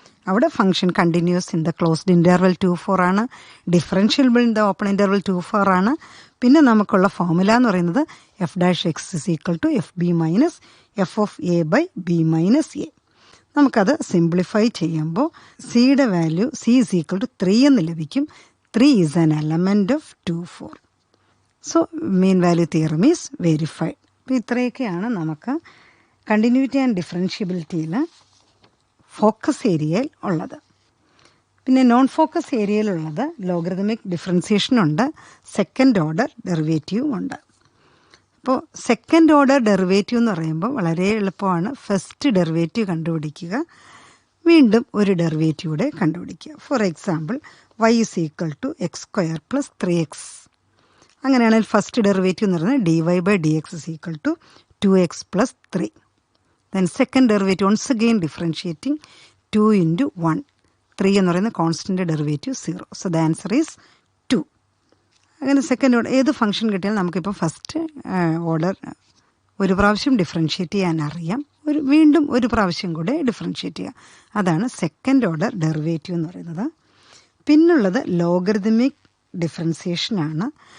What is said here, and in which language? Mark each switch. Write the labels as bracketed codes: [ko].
[ml] അവിടെ function continuous [en] in the closed interval 2 4 [ml] ആണ്. Differentiable in the open interval 2 4 ആണ്. പിന്നെ നമുക്കുള്ള ഫോർമുല എന്ന് പറയുന്നത് [en] F dash x is equal to f b minus f of a by b minus a. [ml] നമുക്കത് simplify ചെയ്യുമ്പോൾ സിയുടെ value C is equal to 3 എന്ന് ലഭിക്കും. [en] 3 is an element of 2 4. So mean value theorem is verified. [ml] അപ്പോൾ ഇത്രയൊക്കെയാണ് നമുക്ക് continuity and ഡിഫറൻഷ്യബിലിറ്റിയിൽ focus ഏരിയയിൽ ഉള്ളത്. പിന്നെ non focus ഏരിയയിലുള്ളത് logarithmic ഡിഫറൻസിയേഷനുണ്ട്, second order ഡെറിവേറ്റീവും ഉണ്ട്. അപ്പോൾ സെക്കൻഡ് ഓർഡർ ഡെറിവേറ്റീവ് എന്ന് പറയുമ്പോൾ വളരെ എളുപ്പമാണ്. ഫസ്റ്റ് ഡെറിവേറ്റീവ് കണ്ടുപിടിക്കുക, വീണ്ടും ഒരു ഡെറിവേറ്റീവ് കണ്ടുപിടിക്കുക. [en] For example y is equal to x square plus 3x. [ml] അങ്ങനെയാണെങ്കിൽ ഫസ്റ്റ് ഡെറിവേറ്റീവ് എന്ന് പറയുന്നത് [en] dy by dx is equal to 2x plus 3. Then second derivative once again differentiating 2 into 1. [ml] 3 എന്ന് പറയുന്ന constant derivative 0. [en] So the answer is 2. [ml] അങ്ങനെ second order ഏത് function കിട്ടിയാലും നമുക്കിപ്പോൾ first order ഒരു പ്രാവശ്യം ഡിഫറൻഷ്യേറ്റ് ചെയ്യാൻ അറിയാം, വീണ്ടും ഒരു പ്രാവശ്യം കൂടെ ഡിഫറൻഷ്യേറ്റ് ചെയ്യുക. അതാണ് സെക്കൻഡ് ഓർഡർ ഡെറിവേറ്റീവ് എന്ന് പറയുന്നത്. പിന്നുള്ളത് ലോഗരിതമിക് ഡിഫറൻസിയേഷനാണ്.